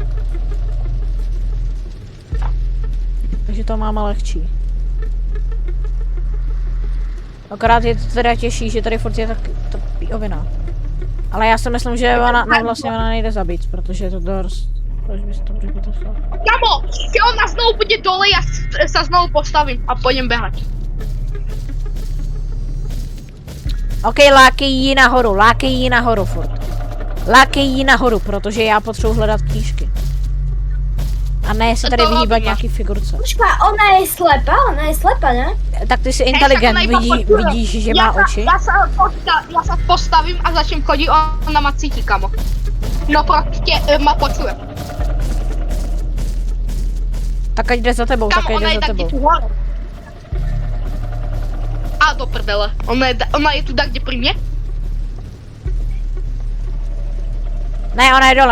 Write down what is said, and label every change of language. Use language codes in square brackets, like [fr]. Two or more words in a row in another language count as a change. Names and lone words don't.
[cs] Takže to máme lehčí. Akorát je to teda těžší, že tady furt je ta píovina. Ale já si myslím, že ona nejde zabít, protože je to dost... [sk] Kamo, keď ona znovu bude dole, ja sa znovu postavím a pôjdem behať. [cs] OK, lákej ji nahoru furt. Lákej ji nahoru, protože já potřebuji hledat knížky. A ne se tady vyhýbat nějaký figurce. [sk] Počkaj, ona je slepá, ne? [cs] Tak ty jsi inteligent, vidíš, že má oči? [sk] Ja sa postavím a začnem chodiť, ona ma cíti, kamo. No prostě ma počuje. [cs] Tak ať jde za tebou, [sk] Kamo, ona je tak tu hore. A do prdele, ona je tu tak, kde pri mne? [cs] Ne, ona je dole,